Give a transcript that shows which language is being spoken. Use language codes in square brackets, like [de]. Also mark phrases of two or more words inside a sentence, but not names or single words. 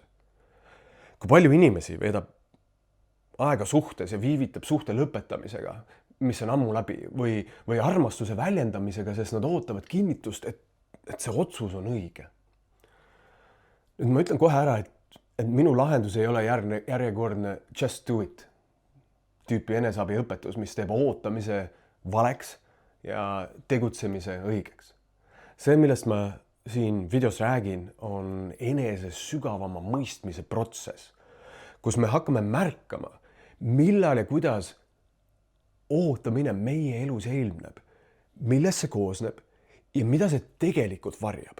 [et] Kui palju inimesi veedab aega suhtes ja viivitab suhte lõpetamisega, mis on ammu läbi, või armastuse väljendamisega, sest nad ootavad kinnitust, et see otsus on õige. Nüüd ma ütlen kohe ära, et minu lahendus ei ole järjekordne [en] just do it [et] tüüpi eneseabiõpetus, mis teeb ootamise valeks ja tegutsemise õigeks. See, millest ma siin videos räägin, on enese sügavama mõistmise protsess, kus me hakkame märkama, millal ja kuidas ootamine meie elus ilmneb, millest see koosneb ja mida see tegelikult varjab.